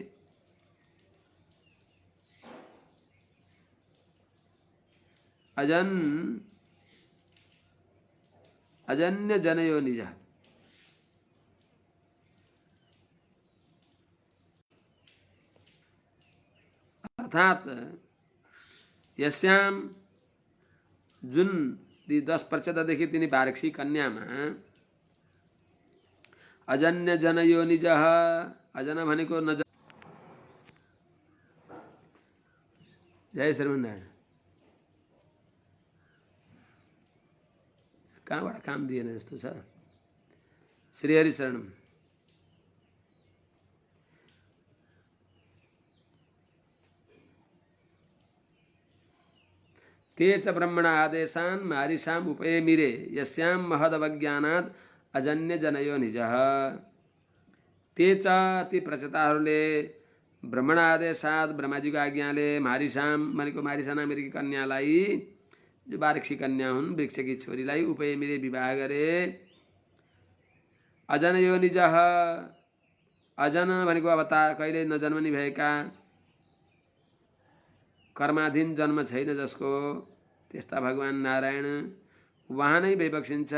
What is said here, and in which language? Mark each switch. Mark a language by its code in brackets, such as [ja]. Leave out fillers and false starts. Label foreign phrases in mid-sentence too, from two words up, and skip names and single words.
[sa] अजन्य जनयो निज, [ne] अर्थात यस्याम जुन 10 प्रचेतादेखि तिनी बारक्षी कन्यामा [sa] अजन्य जनयो निज, [ne] अजन भनेको नजर। जय श्रीमन्नारायण। कहाँबाट काम दिएन जस्तो छ। [sa] श्रीहरि शरणम। ते च ब्रह्मण आदेशान् मारिषाम् उपयमिरे यस्यां महदवज्ञानात् अजन्य जनयो निजः। ते च [ne] ती प्रचेताहरूले [sa] ब्रह्मण आदेशात् [ne] ब्रह्माजीको आज्ञाले मारिषाम भनेको मारिषा नामकी कन्यालाई, जो बारक्षी कन्या हुन्, वृक्षकी छोरीलाई उपयमिरे विवाह गरे। [sa] अजन यो निजः, [ne] अजन भनेको अवतार कहिले नजन्मनी भएका, कर्माधीन जन्म छैन जसको, त्यस्ता भगवान नारायण उहाँ नै वैवक्षिन्छ।